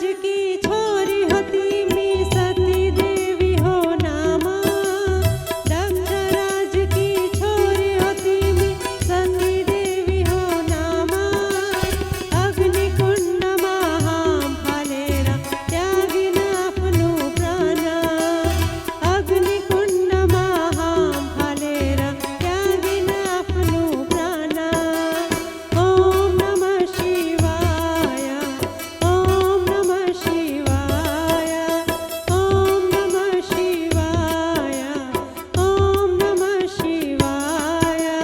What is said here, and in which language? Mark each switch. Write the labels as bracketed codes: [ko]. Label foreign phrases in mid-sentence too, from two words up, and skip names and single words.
[gbm] की छोरी होती मी सती देवी हो नामा, दक्ष राज की छोरी होती मी सती देवी हो नामा, अग्निकुंड महाम फालेरा त्यागिन आपनु प्राणा, अग्निकुंड महाम फालेरा त्यागिन आपनु प्राणा। [sa] ओम नमः शिवाय, ओम नमः शिवाय, ओम नमः शिवाय, ओम नमः शिवाय।